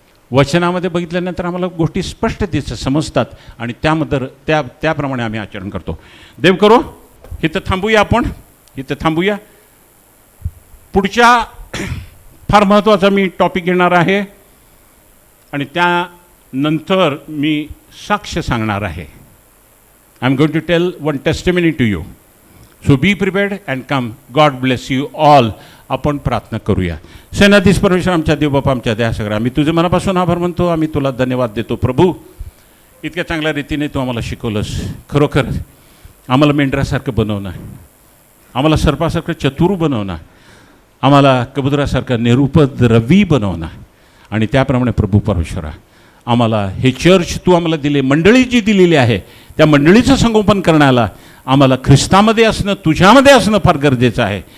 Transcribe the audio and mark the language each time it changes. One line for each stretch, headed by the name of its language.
Marathi: वचनामध्ये बघितल्यानंतर आम्हाला गोष्टी स्पष्ट समजतात आणि त्याप्रमाणे आम्ही आचरण करतो. देव करो. इथं थांबूया आपण, इथं थांबूया. पुढच्या फार महत्त्वाचा मी टॉपिक घेणार आहे आणि त्यानंतर मी साक्ष सांगणार आहे.
English: I am going to tell one testimony to you. So be prepared and come. God bless you all.
Marathi: आपण प्रार्थना करूया. सेनाधीश परमेश्वर, आमच्या देवबापा, आमच्या दयासागर, आम्ही तुझे मनापासून आभार मानतो. आम्ही तुला धन्यवाद देतो प्रभू. इतक्या चांगल्या रीतीने तू आम्हाला शिकवलंस. खरोखर आम्हाला मेंढरासारखं बनवणं, आम्हाला सर्पासारखं चतुर बनवणं, आम्हाला कबुतरासारखं निरुपद्रवी बनवणं आणि त्याप्रमाणे प्रभू परमेश्वरा आम्हाला हे चर्च तू आम्हाला दिले, मंडळी जी दिलेली आहे त्या मंडळीचं संगोपन करण्याला आम्हाला ख्रिस्तामध्ये असणं, तुझ्यामध्ये असणं फार गरजेचं आहे.